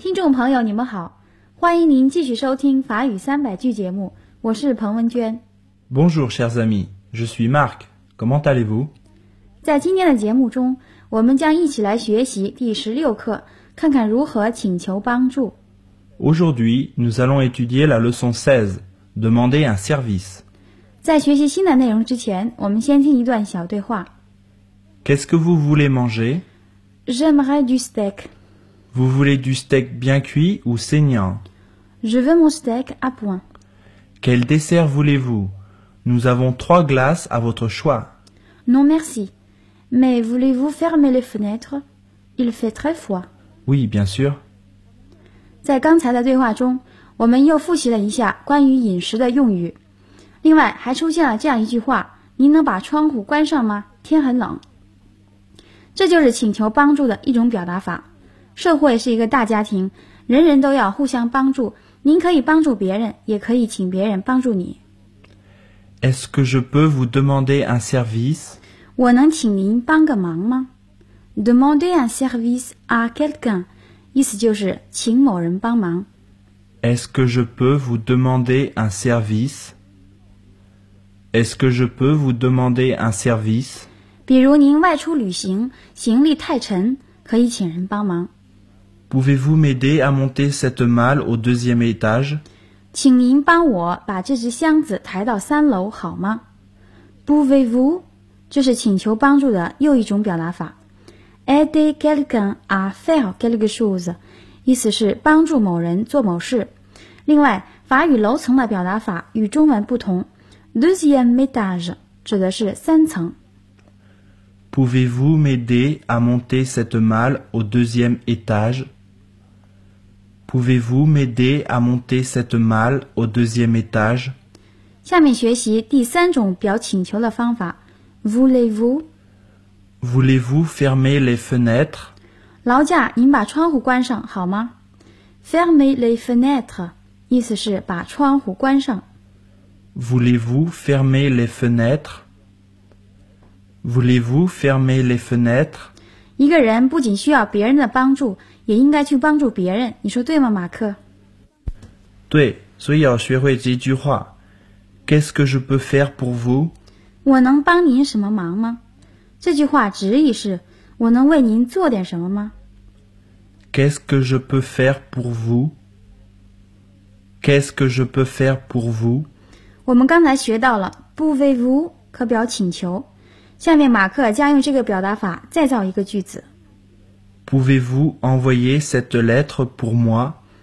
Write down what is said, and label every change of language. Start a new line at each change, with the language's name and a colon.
Chinese: 朋友你们好，欢迎您继续收听法语三百句节目，我是彭文娟。
French: Bonjour, chers amis, je suis Marc. Comment allez-vous?
Chinese: 在今天的节目中，我们将一起来学习第16课，看看如何请求帮助。
French: Aujourd'hui, nous allons étudier la leçon 16, demander un service.
Chinese: 在学习新的内容之前，我们先听一段小对话。
French: Qu'est-ce que vous voulez manger? J'aimerais du steak. Vous voulez du steak bien cuit ou saignant? Je veux mon steak à point. Quel dessert voulez-vous? Nous avons 3 glaces à votre choix. Non merci. Mais voulez-vous fermer les fenêtres? Il fait très froid. Oui, bien sûr.
Chinese: 在刚才的对话中，我们又复习了一下关于饮食的用语。另外还出现了这样一句话，您能把窗户关上吗？天很冷。这就是请求帮助的一种表达法。社会是一个大家庭，人人都要互相帮助。您可以帮助别人，也可以请别人帮助你。
French: Est-ce que je peux vous demander un service?
Chinese: 我能请您帮个忙吗
French: ？Demander un service à quelqu'un，
Chinese: 意思就是请某人帮忙。
French: Est-ce que je peux vous demander un service? Est-ce que je peux vous demander un service?
Chinese: 比如您外出旅行，行李太沉，可以请人帮忙。
French: Pouvez-vous m'aider à monter cette malle au deuxième étage?
Chinese: 请您帮我把这只箱子抬到三楼好吗
French: ？Pouvez-vous?
Chinese: 这是请求帮助的又一种表达法。
French: Aider quelqu'un à faire quelque chose，
Chinese: 意思是帮助某人做某事。另外，法语楼层的表达法与中文不同。 Deuxième étage 指的是三层。
French: Pouvez-vous m'aider à monter cette malle au deuxième étage? Pouvez-vous m'aider à monter cette malle au deuxième étage?
Chinese: 下面学习第三种表请求的方法。
French: Voulez-vous? Voulez-vous fermer les fenêtres?
Chinese: 劳驾，您把窗户关上好吗
French: ？Fermer les fenêtres，
Chinese: 意思是把窗户关上。
French: Voulez-vous fermer les fenêtres? Voulez-vous fermer les fenêtres?
Chinese: 一个人不仅需要别人的帮助，也应该去帮助别人，你说对吗，马克？对，所以要学会这句话。
French: Qu'est-ce que je peux faire pour vous?
Chinese: 我能帮您什么忙吗？这句话直译是，我能为您做点什么吗？
French: Qu'est-ce que je peux faire pour vous? Qu'est-ce que je peux faire pour vous?
Chinese: 我们刚才学到了 pouvez-vous 可表请求，下面马克将用这个表达法再造一个句子。
French: Pouvez-vous envoyer cette lettre pour moi?